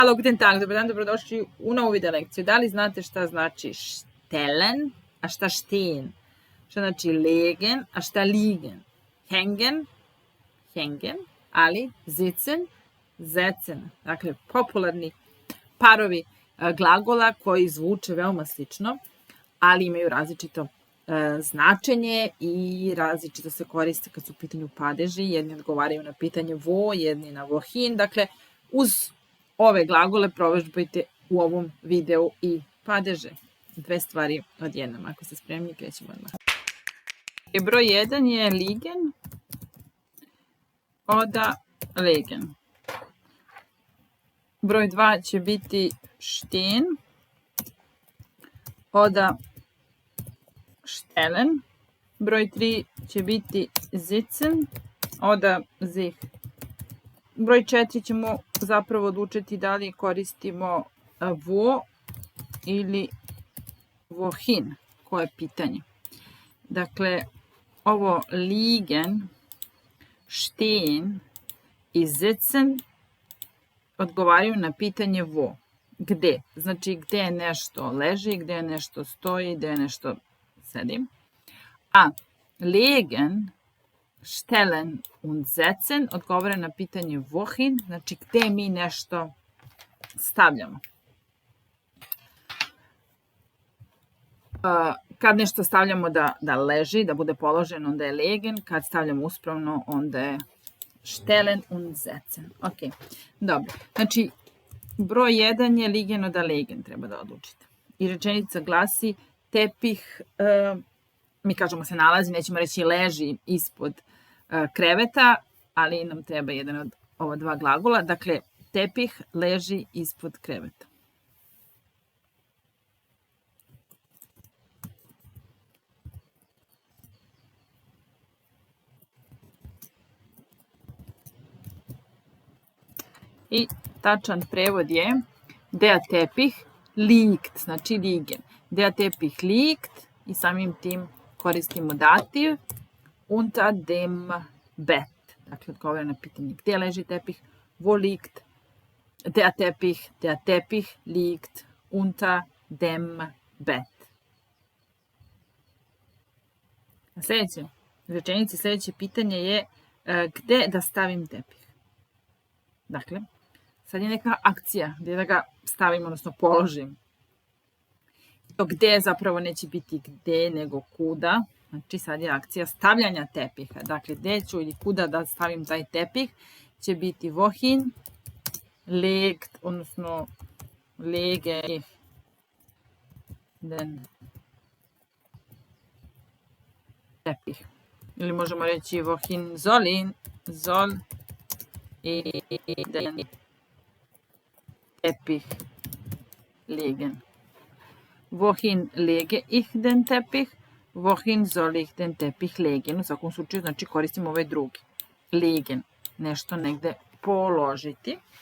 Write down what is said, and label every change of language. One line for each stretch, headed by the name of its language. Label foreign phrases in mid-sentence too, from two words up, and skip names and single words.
German: Halo, guten Tag,
Serbian: dobar dan, dobrodošli u novu video lekciju. Da li znate šta znači stellen, a šta stehen? Šta znači legen, a šta liegen?
German: Hängen, ali sitzen, setzen.
Serbian: Dakle, popularni parovi glagola koji zvuče veoma slično, ali imaju različito značenje i različito se koriste kad su u pitanju padeži. Jedni odgovaraju na pitanje wo, jedni na wohin. Dakle, uz ove glagole provežbajte u ovom videu i padeže. Dve stvari odjednom. Ako ste spremni, krećemo odmah. Broj 1 je
German: liegen, oder legen.
Serbian: Broj 2 će biti
German: stehen, oder stellen.
Serbian: Broj 3 će biti
German: sitzen, oder sich.
Serbian: Broj 4 ćemo zapravo odlučiti da li koristimo wo ili wohin, koje pitanje. Dakle, ovo
German: liegen, stehen
Serbian: i sitzen odgovaraju na pitanje wo. Gde? Znači gde nešto leži, gde nešto stoji, gde nešto sedi. A
German: legen, stellen und setzen
Serbian: odgovara na pitanje wohin, znači gde mi nešto stavljamo. Kad nešto stavljamo da leži, da bude položeno, onda je legen. Kad stavljamo uspravno, onda je
German: stellen und setzen.
Serbian: Ok, dobro. Znači, broj 1 je
German: liegen oder legen,
Serbian: treba da odlučite. I rečenica glasi tepih, mi kažemo se nalazi, nećemo reći leži ispod kreveta, ali nam treba jedan od ova dva glagola. Dakle, tepih leži ispod kreveta. I tačan prevod je
German: der Teppich liegt,
Serbian: znači liegen.
German: Der Teppich liegt
Serbian: i samim tim koristimo dativ
German: unter dem Bett.
Serbian: Dakle, odgovara na pitanje gdje leži tepih,
German: wo liegt der Teppich. Der Teppich liegt unter dem Bett.
Serbian: Sljedeće rečenici, sljedeće pitanje je gdje da stavim tepih. Dakle, sad je neka akcija gdje da ga stavim, odnosno položim. To gdje zapravo neće biti gdje, nego kuda. Znači sad je akcija stavljanja tepiha. Dakle, gdje ću ili kuda da stavim taj tepih će biti
German: wohin, legt,
Serbian: odnosno
German: lege ich den tepih.
Serbian: Ili možemo reći
German: wohin soll ich den Teppich legen. Wohin lege ich den Teppich? Wohin soll ich den Teppich legen?
Serbian: U svakom slučaju, znači koristimo ovaj drugi. Legen, nešto negde položiti.